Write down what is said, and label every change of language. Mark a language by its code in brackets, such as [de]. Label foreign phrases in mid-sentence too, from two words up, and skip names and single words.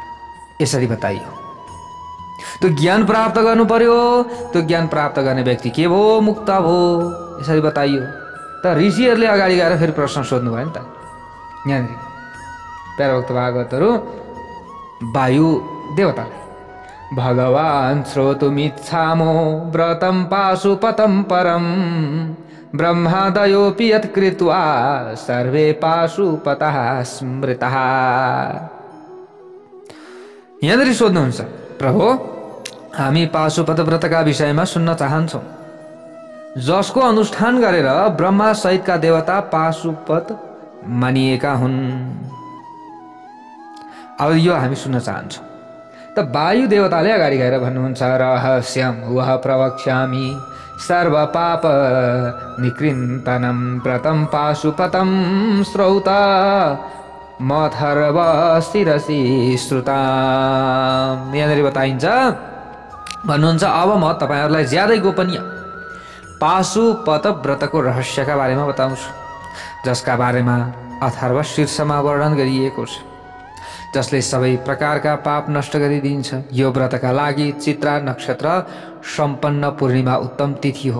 [ne] मुक्त हुन्छ। ल यसरी बताइयो। त्यो ज्ञान प्राप्त गर्नु पर्यो। त्यो ज्ञान प्राप्त गर्ने व्यक्ति के भयो? मुक्त भयो। यसरी बताइयो। त ऋषिहरूले अगाडि गएर फेरि प्रश्न सोध्नु भयो नि त यहाँनिर प्यारा भक्त भागवतहरू वायु देवतालाई। [sa] भगवान् श्रोतुमिच्छामो व्रतं पाशुपतं परं ब्रह्मादयोऽपि यत्कृत्वा सर्वे पाशुपतः स्मृतः। [ne] यहाँनिर सोध्नुहुन्छ, प्रभु हामी पाशुपत व्रतका विषयमा सुन्न चाहन्छौँ, जसको अनुष्ठान गरेर ब्रह्मा सहितका देवता पाशुपत मानिएका हुन्। अब यो हामी सुन्न चाहन्छौँ। त वायु देवताले अगाडि गएर भन्नुहुन्छ, [sa] रहस्यम वह प्रवक्ष्यामि सर्व पाप निकृन्तनं व्रतं पाशुपतं श्रौत मथर्व शिरसि श्रुताम। [ne] यहाँनिर बताइन्छ, भन्नुहुन्छ अब म तपाईहरुलाई ज्यादै गोपनीय पाशुपत व्रतको रहस्यका बारेमा बताउँछु, जसका बारेमा अथर्व शीर्षमा वर्णन गरिएको छ, जसले सबै प्रकारका पाप नष्ट गरिदिन्छ। यो व्रतका लागि चित्रा नक्षत्र सम्पन्न पूर्णिमा उत्तम तिथि हो।